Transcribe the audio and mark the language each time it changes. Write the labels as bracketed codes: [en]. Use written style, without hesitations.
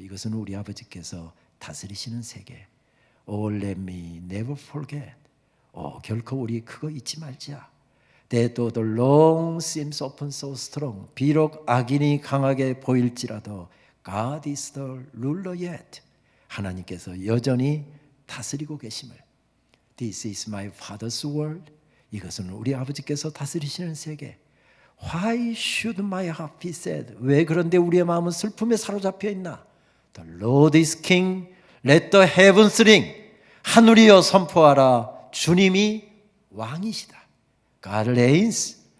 [ko] 이것은 우리 아버지께서 다스리시는 세계. [en] Oh, let me never forget. [ko] 결코 우리 그거 잊지 말자. [en] That though the long seems often so strong. [ko] 비록 악인이 강하게 보일지라도 [en] God is the ruler yet. [ko] 하나님께서 여전히 다스리고 계심을. [en] This is my father's world. [ko] 이것은 우리 아버지께서 다스리시는 세계. [en] Why should my heart be sad? [ko] 왜 그런데 우리의 마음은 슬픔에 사로잡혀 있나? [en] The Lord is king. Let the heavens ring. [ko] 하늘이여 선포하라. 주님이 왕이시다. [en] God reigns.